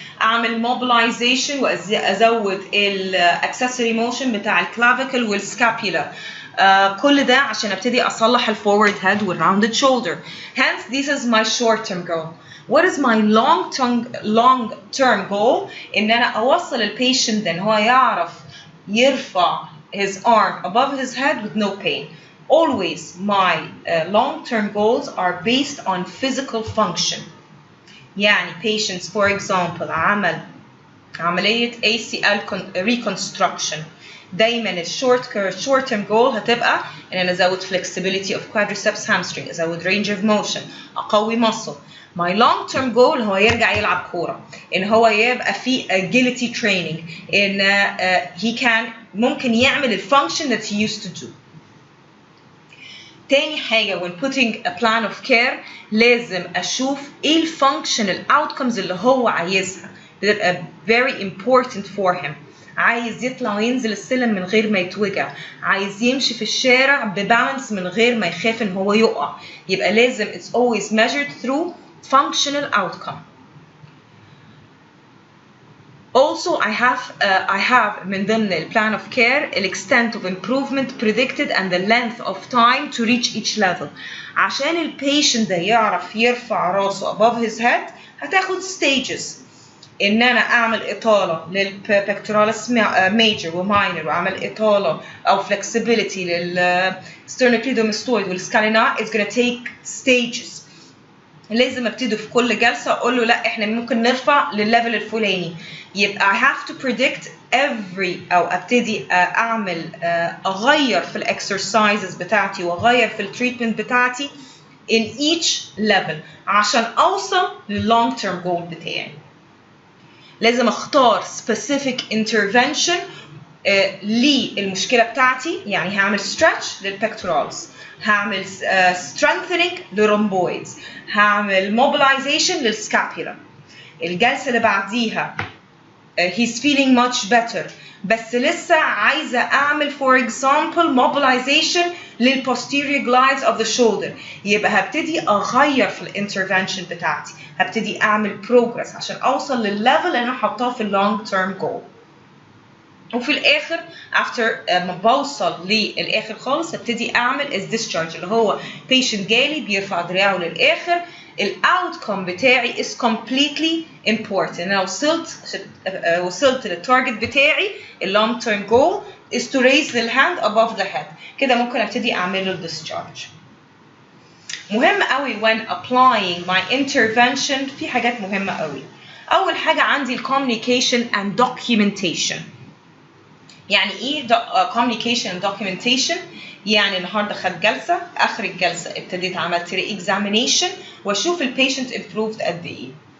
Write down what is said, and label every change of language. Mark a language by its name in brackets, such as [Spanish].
[Arabic] اعمل mobilization وازود accessory motion بتاع الكلافيكل والسكابيولا. كل ده عشان ابتدي اصلح الفورورد هيد والراوندد شولدر. [English] Hence this is my short term goal. What is my long term goal؟ [Arabic] ان انا اوصل البيشنت ان هو يعرف [English] يرفع his arm above his head with no pain. Always my long term goals are based on physical function. [Arabic] يعني patients for example عمل عملية ACL reconstruction، دايما [English] short term goal [Arabic] هتبقى ان انا ازود flexibility of quadriceps hamstring، ازود range of motion، اقوي muscle. [English] My long term goal [Arabic] هو يرجع يلعب كورة، ان هو يبقى في agility training، ان he can ممكن يعمل الفانكشن [English] that he used to do. [Arabic] تاني حاجة [English] when putting a plan of care [Arabic] لازم أشوف إيه الفانكشنال outcomes اللي هو عايزها. [English] بتبقى very important for him. [Arabic] عايز يطلع وينزل السلم من غير ما يتوجع، عايز يمشي في الشارع ببالانس من غير ما يخاف إن هو يقع. يبقى لازم [English] it's always measured through functional outcome. Also I have [Arabic] من ضمن ال [English] plan of care the extent of improvement predicted and the length of time to reach each level. [Arabic] عشان ال patient ده يعرف يرفع راسه [English] above his head [Arabic] هتاخد stages. إن أنا أعمل إطالة لل pectoralis major و minor، وأعمل إطالة أو flexibility لل sternocleidomastoid وال scalena. [English] It's gonna take stages. [Arabic] لازم ابتدي في كل جلسة أقول له لا إحنا ممكن نرفع للليفل الفلاني. يبقى [English] I have to predict every [Arabic] أو ابتدي أعمل أغير في الإكسرسايزز بتاعتي وأغير في التريتمنت بتاعتي [English] in each level [Arabic] عشان أوصل لل long term goal بتاعي. لازم أختار specific intervention للمشكلة بتاعتي. يعني هعمل stretch للبكتورالز، هعمل strengthening للرomboids، هعمل mobilization للسكابيولا. الجلسة اللي بعديها [English] he's feeling much better [Arabic] بس لسه عايزة أعمل [English] for example mobilization للposterior glides of the shoulder. [Arabic] يبقى هبتدي أغير في الانترفنشن بتاعتي، هبتدي أعمل progress عشان أوصل للليفل اللي أنا حاطاه في long term goal. وفي الآخر [English] after ما [Arabic] بوصل للآخر خالص هبتدي أعمل discharge اللي هو patient جالي بيرفع دراعه للآخر. الاوتكم بتاعي [English] is completely important. [Arabic] انا وصلت للتارجت بتاعي. [English] long term goal is to raise the hand above the head. [Arabic] كده ممكن ابتدي اعمل له discharge. مهم قوي [English] when applying my intervention [Arabic] في حاجات مهمة قوي. اول حاجة عندي communication and documentation. يعني ايه [English] communication and documentation؟ [Arabic] يعني النهارده خد جلسه، اخر الجلسه ابتديت عملت ري اكزامينيشن واشوف البيشنت improved قد ايه.